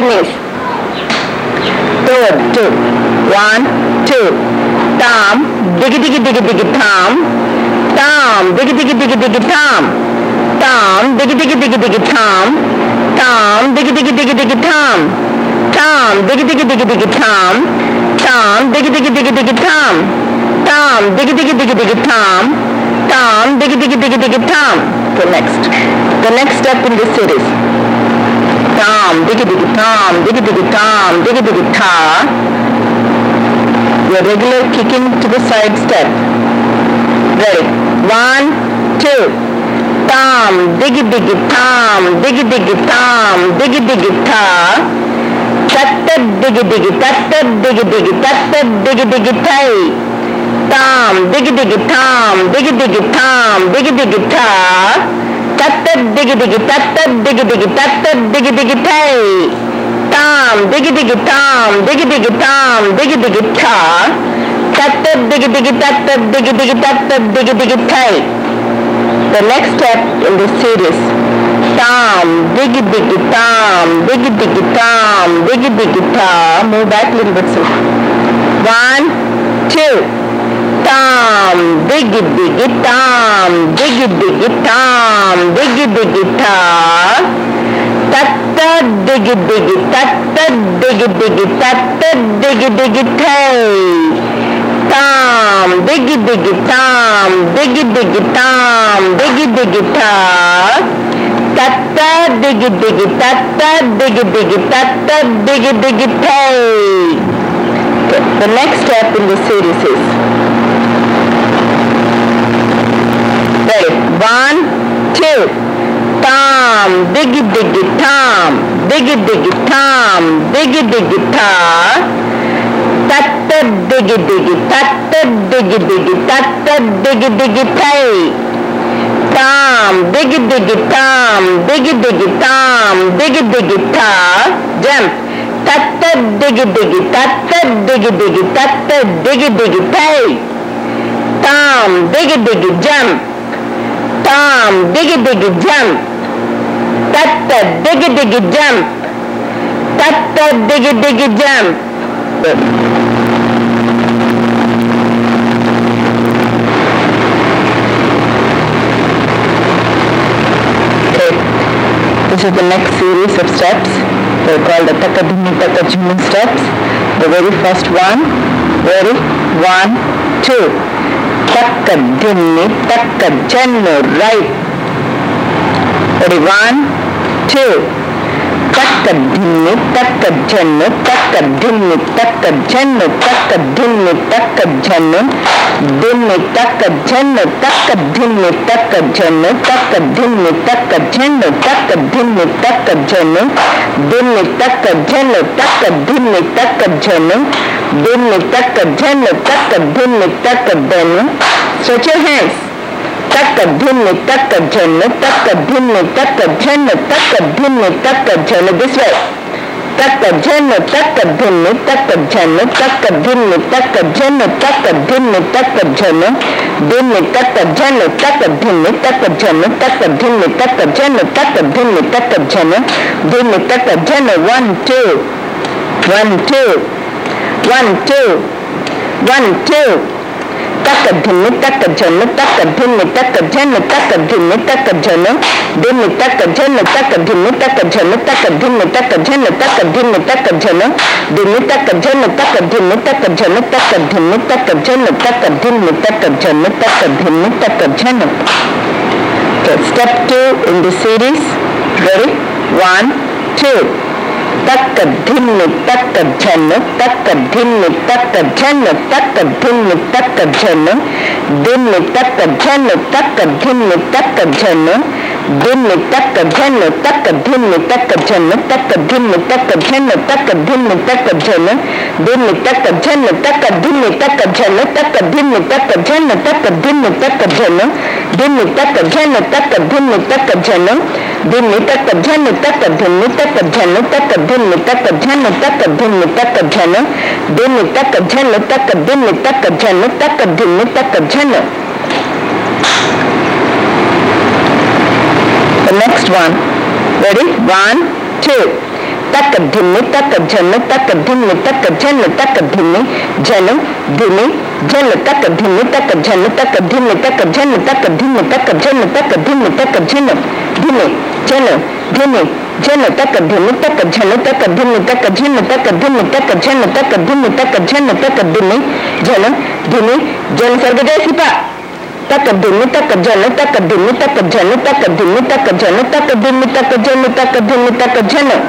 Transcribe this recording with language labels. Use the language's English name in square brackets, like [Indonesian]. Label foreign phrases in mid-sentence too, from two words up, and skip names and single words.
[English] knees. Third, 2. 1, 2. Tam, diggy diggy diggy diggy tam. Tam, diggy diggy diggy diggy tam. Tam, diggy diggy diggy diggy tam. Tam, diggy diggy diggy diggy tam. Tam, diggy diggy diggy diggy tam. Tam, diggy diggy diggy diggy tam. Tam, diggy diggy diggy diggy tam. Tam, diggy diggy diggy diggy tam. Okay, next. The next step in this series. Tam, diggy diggy tam, diggy diggy tam, diggy diggy ta. Your regular kicking to the side step. Ready? 1, 2. Tam, diggy diggy tam, diggy diggy tam, diggy diggy ta. Tatta diggy diggy, tatta diggy diggy, tatta diggy diggy tai. Tam, diggy diggy tam, diggy diggy tam, diggy diggy ta. Tatta diggy diggy, tatta diggy diggy, tatta diggy diggy tai. Tam, diggy diggy tam, diggy diggy tam, diggy diggy ta. Tatta diggy diggy, tatta diggy diggy, tatta diggy diggy tai. The next step in this series. Tam, diggy diggy tam, diggy diggy tam, diggy diggy ta. Move back a little bit, sir. 1, 2. Tam, diggy diggy tam, diggy diggy tam, diggy diggy ta. Tatta diggy diggy, tatta diggy diggy, tatta diggy diggy tai. Tam, diggy diggy tam, diggy diggy tam, diggy diggy ta. Tatta diggy diggy, tatta diggy diggy, tatta diggy diggy tai. Okay, the next step in the series is. Ready? 1, 2. Tam, diggy diggy tam, diggy diggy tam, diggy diggy ta. Tatta diggy diggy, tatta diggy diggy, tatta diggy diggy tai. Tam, diggy diggy tam, diggy diggy tam, diggy diggy ta. Jump. Tatta diggy diggy, tatta diggy diggy, tatta diggy diggy tai. Tam, diggy diggy jump. Tam, diggy diggy jump. Tatta diggy diggy jump. Tatta diggy diggy jump. Good. Okay. This is the next series of steps. They're called the Takka Dhimmi Takka Jhimmi steps. The very first one. Ready? 1, 2. Takka Dhimmi Takka Jhannu. Right. Ready? 1, 2. Takka Dhimmi Takka Jhannu. Takka Dhimmi Takka Jhannu. Takka Dhimmi Takka Jhannu. Dhimmi Takka Jhannu. Takka Dhimmi Takka Jhannu. Takka Dhimmi Takka Jhannu. Takka Dhimmi Takka Jhannu. Dhimmi Takka Jhannu. Takka Dhimmi Takka Jhannu. Dhimmi Takka Jhannu. Takka Dhimmi Takka Jhannu. Stretch your hands. Takka Dhimmi Takka Jhannu. Takka Dhimmi Takka Jhannu. Takka Dhimmi Takka Jhannu. This way. Takka Jhannu. Takka Dhimmi Takka Jhannu. Takka Dhimmi Takka Jhannu. Takka Dhimmi Takka Jhannu. Dhimmi Takka Jhannu. Takka Dhimmi Takka Jhannu. Takka Dhimmi Takka Jhannu. Takka Dhimmi Takka Jhannu. Dhimmi Takka Jhannu. 1, 2. 1, 2. 1, 2. 1, 2. Takka Dhimmi Takka Jhannu. Takka Dhimmi Takka Jhannu. Takka Dhimmi Takka Jhannu. Dhimmi Takka Jhannu. Takka Dhimmi Takka Jhannu. Takka Dhimmi Takka Jhannu. Takka Dhimmi Takka Jhannu. Dhimmi Takka Jhannu. Takka Dhimmi Takka Jhannu. Takka Dhimmi Takka Jhannu. Takka Dhimmi Takka Jhannu. Takka Dhimmi Takka Jhannu. Okay, step 2 in the series. Ready? 1, 2. Takka Dhimmi Takka Jhannu. Takka Dhimmi Takka Jhannu. Takka Dhimmi Takka Jhannu. Dhimmi Takka Jhannu. Takka Dhimmi Takka Jhannu. Dhimmi Takka Jhannu. Takka Dhimmi Takka Jhannu. Takka Dhimmi Takka Jhannu. Takka Dhimmi Takka Jhannu. Dhimmi Takka Jhannu. Takka Dhimmi Takka Jhannu. Takka Dhimmi Takka Jhannu. Takka Dhimmi Takka Jhannu. Dhimmi Takka Jhannu. Takka Dhimmi Takka Jhannu. Dhimmi Takka Jhannu. Takka Dhimmi Takka Jhannu. Takka Dhimmi Takka Jhannu. Takka Dhimmi Takka Jhannu. Dhimmi Takka Jhannu. Takka Dhimmi Takka Jhannu. Takka Dhimmi Takka Jhannu. The next one. Ready? 1, 2. तक धिम्मी तक झन तक धिम्मी तक झन तक धिम्मी झन धिम्मी झन तक धिम्मी तक झन तक धिम्मी तक झन तक धिम्मी तक झन तक धिम्मी तक झन धिम्मी झन धिम्मी झन तक धिम्मी तक झन तक धिम्मी तक झन तक धिम्मी तक झन तक धिम्मी तक झन तक धिम्मी झन धिम्मी झन सर्ग जैसी पा तक धिम्मी तक झन तक धिम्मी तक झन तक धिम्मी तक झन तक धिम्मी तक झन तक धिम्मी तक झन